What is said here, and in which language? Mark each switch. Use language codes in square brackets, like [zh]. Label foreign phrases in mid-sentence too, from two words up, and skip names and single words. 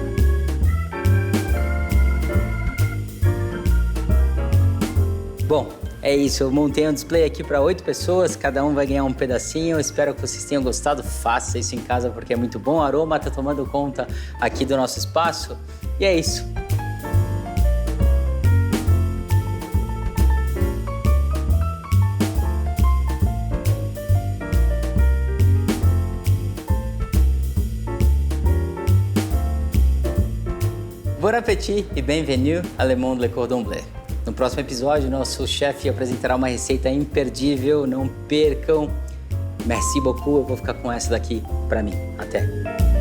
[pt] Bom, É isso, eu montei um display aqui para 8 pessoas, cada um vai ganhar um pedacinho. Eu espero que vocês tenham gostado. Faça isso em casa porque é muito bom. O aroma tá tomando conta aqui do nosso espaço. E é isso. [fr] Bon appétit e bienvenue à Le Monde Le Cordon Bleu. [pt] No próximo episódio, nosso chefe apresentará uma receita imperdível, não percam. [fr] Merci beaucoup, [pt] eu vou ficar com essa daqui pra mim. Até!